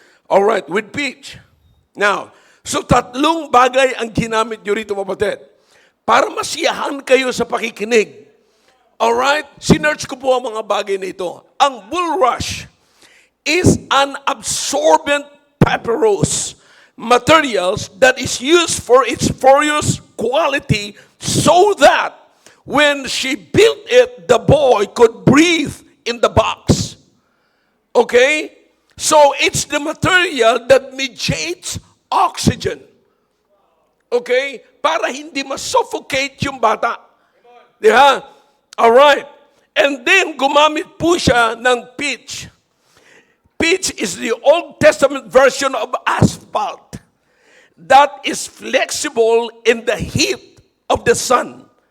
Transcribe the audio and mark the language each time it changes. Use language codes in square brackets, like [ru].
[en] All right, with pitch. Now, [tl] so tatlong bagay ang ginamit nyo rito, kapatid, para masiyahan kayo sa pakikinig. [en] All right? [tl] Sinearch ko po ang mga bagay na ito. [en] Ang bulrush is an absorbent papyrus materials that is used for its porous quality so that when she built it, the boy could breathe in the box. Okay? So it's the material that mediates oxygen. [tl] Okay? Para hindi ma-suffocate yung bata. Diba? Alright. And then, gumamit po siya ng pitch. [en] Pitch is the Old Testament version of asphalt that is flexible in the heat of the sun.